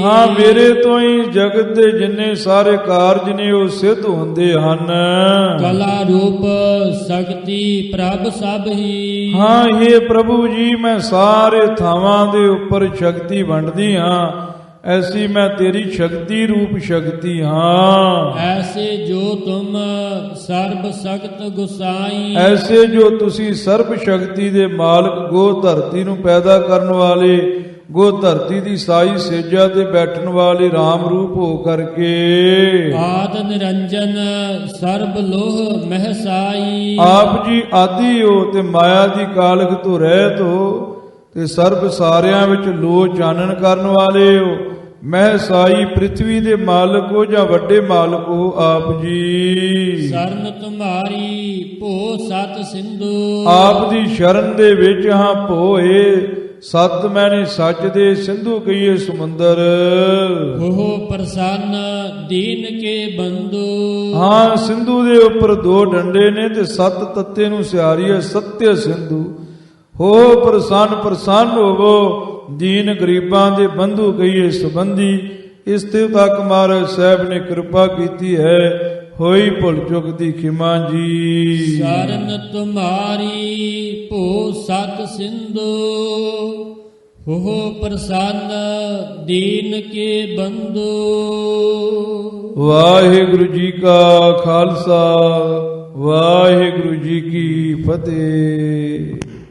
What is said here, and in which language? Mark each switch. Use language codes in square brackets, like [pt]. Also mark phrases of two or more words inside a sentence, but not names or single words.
[pa] ਹਾਂ ਮੇਰੇ ਤੋਂ ਹੀ ਜਗਤ ਦੇ ਜਿੰਨੇ ਸਾਰੇ ਕਾਰਜ ਨੇ ਉਹ ਸਿੱਧ ਹੁੰਦੇ ਹਨ। ਕਲਾ ਰੂਪ ਸ਼ਕਤੀ ਪ੍ਰਭ ਸਭ ਹੀ, ਹਾਂ ਇਹ ਪ੍ਰਭੂ ਜੀ ਮੈਂ ਸਾਰੇ ਥਾਵਾਂ ਦੇ ਉੱਪਰ ਸ਼ਕਤੀ ਵੰਡਦੀ ਹਾਂ। ਐਸੀ ਮੈਂ ਤੇਰੀ ਸ਼ਕਤੀ ਰੂਪ ਸ਼ਕਤੀ ਹਾਂ। [bra] ऐसे जो तुम सर्ब सक्त गुसाई, [pa] ਐਸੇ ਜੋ ਤੁਸੀਂ ਸਰਬ ਸ਼ਕਤੀ ਦੇ ਮਾਲਕ, ਗੋ ਧਰਤੀ ਨੂੰ ਪੈਦਾ ਕਰਨ ਵਾਲੇ, ਗੋ ਧਰਤੀ ਦੀ ਸਾਈ ਸੇਜਾ ਤੇ ਬੈਠਣ ਵਾਲੇ RAM ਰੂਪ ਹੋ ਕਰਕੇ [bra] आद निरंजन सर्ब लोह महसाई, [pa] ਆਪ ਜੀ ਆਦਿ ਹੋ ਤੇ ਮਾਇਆ ਦੀ ਕਾਲਖ ਤੋਂ ਰਹਿਤ ਹੋ ਤੇ ਸਰਬ ਸਾਰਿਆਂ ਵਿੱਚ ਲੋ ਚਾਨਣ ਕਰਨ ਵਾਲੇ ਹੋ। ਮਹਿ ਸਾਈ ਪ੍ਰਿਥਵੀ ਦੇ ਮਾਲਕ ਹੋ ਜਾਂ ਵੱਡੇ ਮਾਲਕ ਹੋ ਆਪ ਜੀ। [bra] शरण तुम्हारी भो सत सिंधु, [pa] ਆਪ ਦੀ ਸ਼ਰਨ ਦੇ ਵਿੱਚ ਹਾਂ ਭੋਏ, ਸਤ ਮੈਨੇ ਸੱਚ ਦੇ, ਸਿੰਧੂ ਕਹੀਏ ਸਮੁੰਦਰ। [bra] हो प्रसन्न दीन के बंधु, [pa] ਹਾਂ ਸਿੰਧੂ ਦੇ ਉੱਪਰ ਦੋ ਡੰਡੇ ਨੇ ਤੇ ਸੱਤ ਤੱਤੇ ਨੂੰ ਸਿਆਰੀ ਹੈ ਸਤਯ ਸਿੰਧੂ। ਹੋ ਪ੍ਰਸੰਨ ਪ੍ਰਸੰਨ ਹੋਵੋ, ਦੀਨ ਗਰੀਬਾਂ ਦੇ ਬੰਧੂ ਕਹੀਏ ਸੰਬੰਧੀ। ਇਸ ਤੇ ਤੱਕ ਮਹਾਰਾਜ ਸਾਹਿਬ ਨੇ ਕਿਰਪਾ ਕੀਤੀ ਹੈ, ਹੋਈ ਭੁੱਲ ਚੁੱਕ ਦੀ ਖਿਮਾ ਜੀ। [bra] शरण तुम्हारी भो सत सिंधु, हो प्रसन्न दीन के बंधु। [pa] ਵਾਹਿਗੁਰੂ ਜੀ ਕਾ ਖਾਲਸਾ, ਵਾਹਿਗੁਰੂ ਜੀ ਕੀ ਫਤਿਹ।